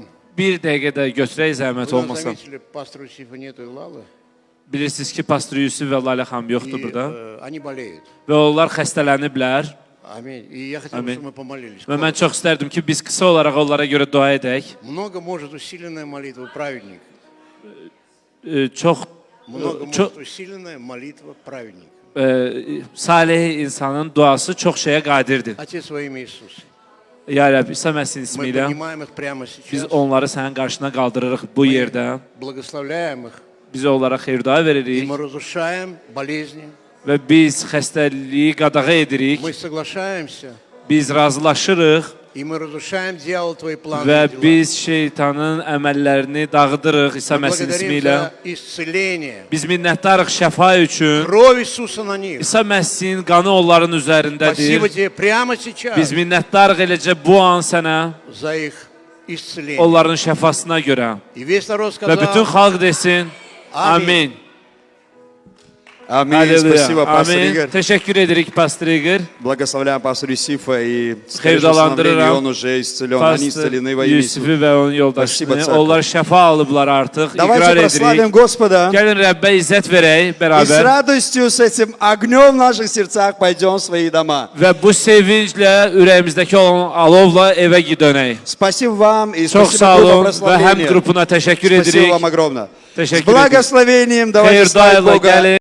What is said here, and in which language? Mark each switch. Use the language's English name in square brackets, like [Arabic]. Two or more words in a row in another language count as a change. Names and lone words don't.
[Azerbaijani] Bir dəqiqə də götürək zəhmət [Russian] Вы нас [Azerbaijani] olmasa. [Russian] заметили, пастора Юсифа нету и Лалы, [Azerbaijani] Bilirsiniz ki, Pastor Yusuf və Lalə xanım [Russian] и [Azerbaijani] yoxdur burada. [Russian] они болеют. [Azerbaijani] Və onlar xəstələniblər. [Russian] Аминь. И я хотел, Аминь. чтобы мы помолились. [Azerbaijani] Və mən çox istərdim ki, biz qısa olaraq onlara görə dua edək. [Russian] Много может усиленная молитва праведника. [Azerbaijani] Çox [Russian] Много Чё- может усиленная молитва праведника. [Azerbaijani] salih insanın duası çox şeyə qadirdir. [Russian] Отец во имя Иисуса. [Azerbaijani] Ya Rəbb, İsa Məsihin ismi [Russian] Мы [Azerbaijani] ilə [Russian] поднимаем их прямо [Azerbaijani] biz [Russian] сейчас. [Azerbaijani] onları sənin qarşına qaldırırıq bu yerdə. [Russian] Благословляем их. [Azerbaijani] Biz onlara xeyir-dua [Russian] И [Azerbaijani] veririk [Russian] мы разрушаем болезни. [Azerbaijani] və biz xəstəliyi qadağa edirik. [Russian] Мы соглашаемся. [Azerbaijani] Biz razılaşırıq [Russian] И мы разрушаем дьявол твои планы. [Azerbaijani] və [Russian] и дела. [Azerbaijani] biz şeytanın əməllərini dağıdırıq İsa [Russian] Мы [Azerbaijani] Məsihin [Russian] благодарим [Azerbaijani] ismi ilə. [Russian] за исцеление. [Azerbaijani] Biz minnətdarıq şəfa üçün. [Russian] Кровь Иисуса на них. [Azerbaijani] İsa Məsihin qanı onların üzərindədir. [Russian] Спасибо тебе прямо сейчас [Azerbaijani] Biz minnətdarıq eləcə bu an sənə [Russian] за их исцеление. [Azerbaijani] onların şəfasına görə. [Russian] И весь народ [Azerbaijani] Və bütün [Russian] сказал, [Azerbaijani] xalq desin, Amin. amin. [Russian] Аминь. [Azerbaijani] Halleluya. [Russian] Спасибо, пастор [Azerbaijani] Amin. [Russian] Игорь. [Azerbaijani] Teşekkür edirik Pastor Igor. [Russian] Благословляем пастора Юсифа и скорейшего [Azerbaijani] Xeyirdalandırıram. [Russian] становления, он уже исцелен, они [Azerbaijani] Pastor [Russian] исцелены во имя [Azerbaijani] Yusifi [Russian] Иисуса. [Azerbaijani] və onun [Russian] Спасибо, [Azerbaijani] yoldaşlarını. [Russian] церковь. [Azerbaijani] Onlar şəfa alıblar artıq. [Russian] Давайте [Azerbaijani] İqrar [Russian] прославим [Azerbaijani] edirik. [Russian] Господа [Azerbaijani] Gəlin Rəbbə izzət verək [Russian] и с [Azerbaijani] bərabər. [Russian] радостью, с этим огнем в наших сердцах пойдем в свои дома. [Azerbaijani] Və bu sevinclə ürəyimizdəki olan alovla evə dönək. [Russian] Спасибо вам и [Azerbaijani] Çox [Russian] спасибо [Azerbaijani] sağ [Russian] группа [Azerbaijani] olun və həm [Russian] прославления. [Azerbaijani] qrupuna təşəkkür [Russian] Спасибо [Azerbaijani] edirik. [Russian] вам огромное. С [Azerbaijani] Təşəkkür edirik. [Russian] благословением давайте славить [Azerbaijani] Xeyir-duayla [Russian] Бога. [Azerbaijani] gəlin.